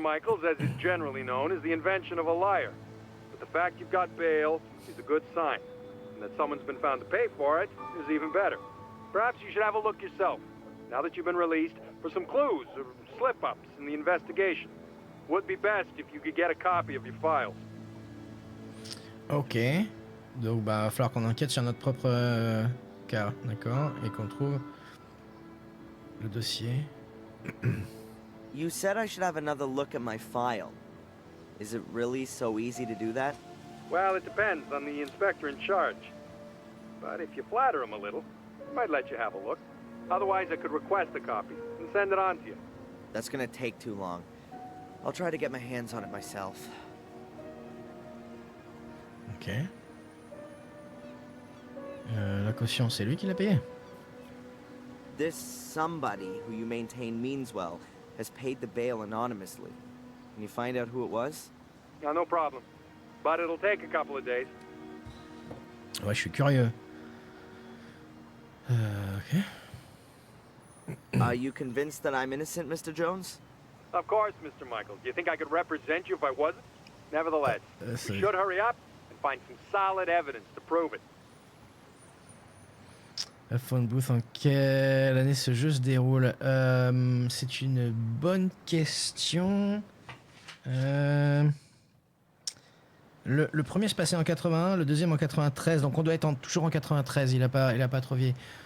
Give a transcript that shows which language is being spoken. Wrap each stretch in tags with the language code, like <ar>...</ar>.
<en>Michaels, as is generally known, is the invention of a liar. But the fact you've got bail is a good sign. And that someone's been found to pay for it is even better. Perhaps you should have a look yourself, now that you've been released, for some clues or slip-ups in the investigation. Would be best if you could get a copy of your files. Ok.</en> <fr>Donc, bah, va falloir qu'on enquête sur notre propre cas, d'accord? Et qu'on trouve le dossier.</fr> <en>You said I should have another look at my file. Is it really so easy to do that? Well, it depends on the inspector in charge. But if you flatter him a little, he might let you have a look. Otherwise, I could request a copy and send it on to you. That's gonna take too long. I'll try to get my hands on it myself. Ok.</en> <fr>La caution, c'est lui qui l'a payé?</fr> <en>This somebody who you maintain means well has paid the bail anonymously. Can you find out who it was? No problem. But it'll take a couple of days.</en> <fr>Ouais, je suis curieux. Ok.</fr> <en>Are you convinced that I'm innocent, Mr. Jones? Of course, Mr. Michaels. Do you think I could represent you if I wasn't? Nevertheless, we should hurry up and find some solid evidence to prove it.</en> <fr>La Phone Booth, en quelle année ce jeu se déroule? C'est une bonne question. Le premier se passait en 81, le deuxième en 93, donc on doit être toujours en 93, il a pas trop vieilli.</fr>